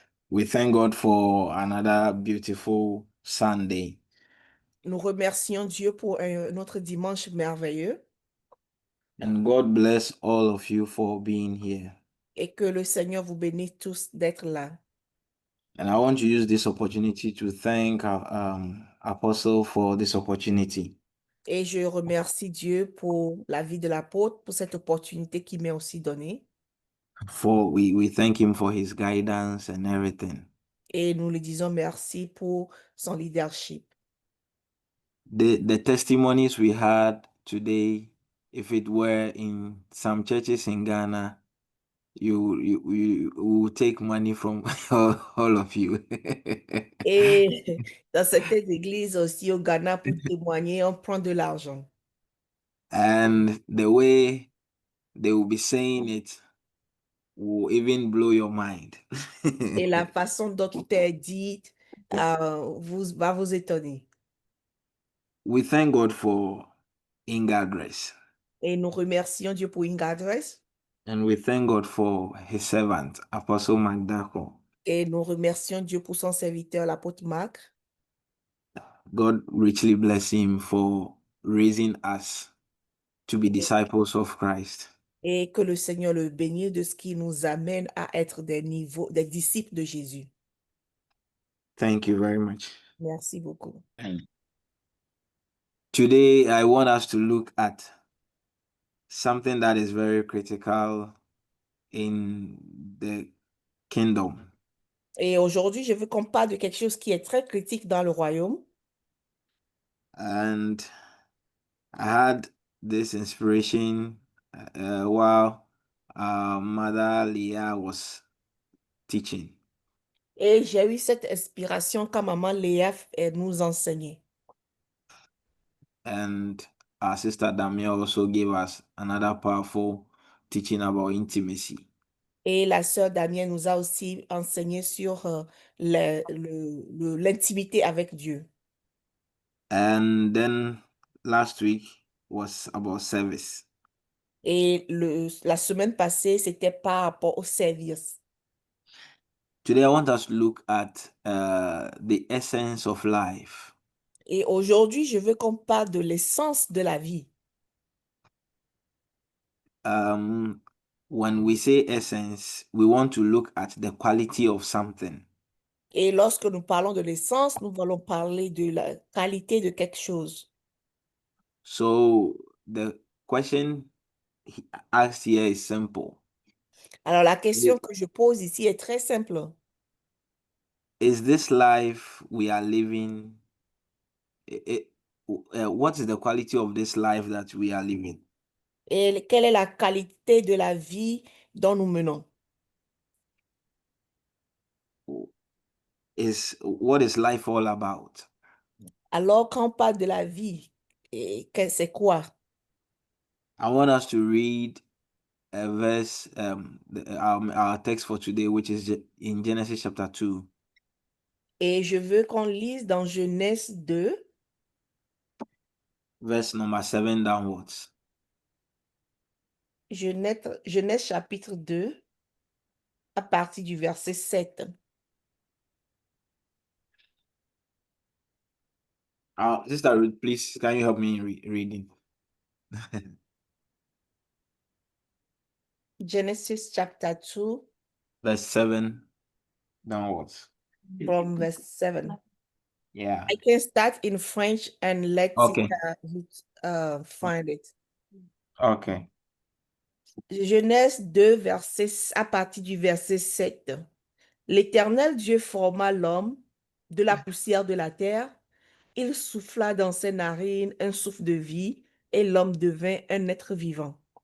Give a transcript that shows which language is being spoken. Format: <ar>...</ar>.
<en>We thank God for another beautiful Sunday.</en> <fr>Nous remercions Dieu pour un autre dimanche merveilleux</fr> <en>And God bless all of you for being here.</en> <fr>et que le Seigneur vous bénisse tous d'être là.</fr> <en>And I want to use this opportunity to thank Apostle for this opportunity.</en> <fr>Et je remercie Dieu pour la vie de l'apôtre, pour cette opportunité qu'il m'a aussi donnée.</fr> <en>We thank him for his guidance and everything.</en> <fr>Et nous lui disons merci pour son leadership.</fr> <en>The testimonies we had today, if it were in some churches in Ghana, you will take money from all of you.</en> <fr>Et dans certaines églises aussi au Ghana, pour témoigner, on prend de l'argent.</fr> <en>And the way they will be saying it will even blow your mind.</en> <fr>Et la façon dont il est dit va vous étonner.</fr> <en>We thank God for Inga Grace.</en> <fr>Et nous remercions Dieu pour Inga Grace.</fr> <en>And we thank God for his servant, Apostle Magdako.</en> <fr>Et nous remercions Dieu pour son serviteur, l'apôtre Marc.</fr> <en>God richly bless him for raising us to be disciples of Christ.</en> <fr>Et que le Seigneur le bénisse de ce qui nous amène à être des disciples de Jésus.</fr> <en>Thank you very much.</en> <fr>Merci beaucoup.</fr> <en>Today, I want us to look at something that is very critical in the kingdom.</en> <fr>Et aujourd'hui, je veux qu'on parle de quelque chose qui est très critique dans le royaume.</fr> <en>And I had this inspiration while Mother Leah was teaching.</en> <fr>Et j'ai eu cette inspiration quand maman Léa nous enseignait.</fr> <en>And our sister Damia also gave us another powerful teaching about intimacy.</en> <fr>Et la sœur Danielle nous a aussi enseigné sur l'intimité avec Dieu.</fr> <en>And then last week was about service.</en> <fr>Et la semaine passée, c'était par rapport au service.</fr> <en>Today I want us to look at the essence of life.</en> <fr>Et aujourd'hui, je veux qu'on parle de l'essence de la vie.</fr> <en>When we say essence, we want to look at the quality of something.</en> <fr>Et lorsque nous parlons de l'essence, nous allons parler de la qualité de quelque chose.</fr> <en>So the question asked here is simple.</en> <fr>Alors, la question que je pose ici est très simple.</fr> <en>Is this life we are living, what is the quality of this life that we are living?</en> <fr>Et quelle est la qualité de la vie dont nous menons?</fr> <en>What is life all about?</en> <fr>Alors, quand on parle de la vie, c'est quoi?</fr> <en>I want us to read a verse, our text for today, which is in Genesis chapter 2.</en> <fr>Et je veux qu'on lise dans Genèse 2,</fr> <en>verse number 7 downwards.</en> <fr>Genèse chapitre 2, à partir du verset 7.</fr> <en>Sister Ruth, please, can you help me reading? Genesis chapter 2, verse 7 downwards. from verse 7. Yeah. I can start in French and let Okay. find it. Okay.</en> <fr>Genèse 2, à partir du verset 7. L'Éternel Dieu forma l'homme de la poussière de la terre Il souffla dans ses narines un souffle de vie, et l'homme devint un être vivant.</fr>